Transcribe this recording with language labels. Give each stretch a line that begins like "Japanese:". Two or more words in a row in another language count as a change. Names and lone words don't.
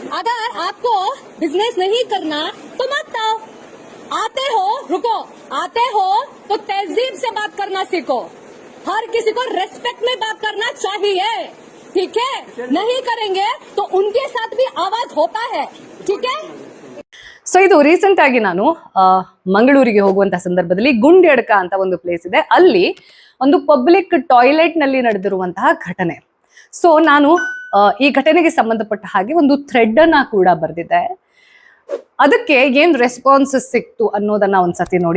Hindi: अगर आपको बिजनेस नहीं करना तो मत आओ. आते हो तो तहजीब से बात करना सीखो. हर किसी को रेस्पेक्ट में बात करना चाहिए, ठीक है? नहीं करेंगे तो उनके साथ भी आवाज होता है, ठीक है?
Kannada: ಸೊ ಇದು ರೀಸೆಂಟ್ ಆಗಿ ನಾನು ಮಂಗಳೂರಿಗೆ ಹೋಗುವಂತಹ ಸಂದರ್ಭದಲ್ಲಿ ಗುಂಡ್ಯಡ್ಕ ಅಂತ ಒಂದು ಪ್ಲೇಸ್ ಇದೆ. ಅಲ್ಲಿ ಒಂದು
English: public toilet
Kannada: ನಲ್ಲಿ ನಡೆದಿರುವಂತಹ ಘಟನೆ. ಸೊ ನಾನು ಈ ಘಟನೆಗೆ ಸಂಬಂಧಪಟ್ಟ ಹಾಗೆ ಒಂದು ಥ್ರೆಡ್ ಅನ್ನ ಕೂಡ ಬರೆದಿದ್ದೆ. ಅದಕ್ಕೆ ಏನ್ ರೆಸ್ಪಾನ್ಸ್ ಸಿಕ್ತು ಅನ್ನೋದನ್ನ ಒಂದ್ಸತಿ ನೋಡಿ.